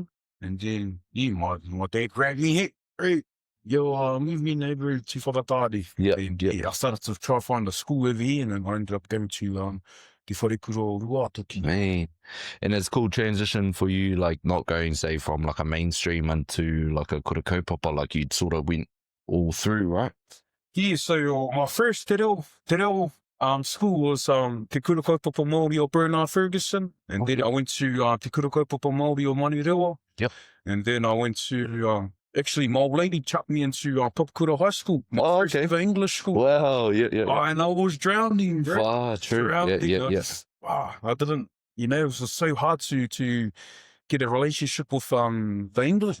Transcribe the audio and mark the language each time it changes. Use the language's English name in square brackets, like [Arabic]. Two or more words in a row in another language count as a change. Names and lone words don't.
[English] And then, my dad grabbed me, hey, move me over to Whakatane. Yeah. I started to try to find a school over here, and then I ended up going to Te Wharekura o Ruatu. Man. And it's a cool transition for you, like not going, say, from like a mainstream into like a [Māori] kura kaupapa, [English] like you sort of went all through, right? Yeah, so my first [Māori] te reo [English] school was Te Kura Kaupapa Māori o Bernard Ferguson, and then I went to Te Kura Kaupapa Māori o Manirewa. Yep. And then I went to actually my old lady chucked me into Papakura High School, my first ever English school. Wow, yeah. And I was drowning, bro. Wow, true. Drowning. Yeah. I didn't, it was just so hard to get a relationship with the English.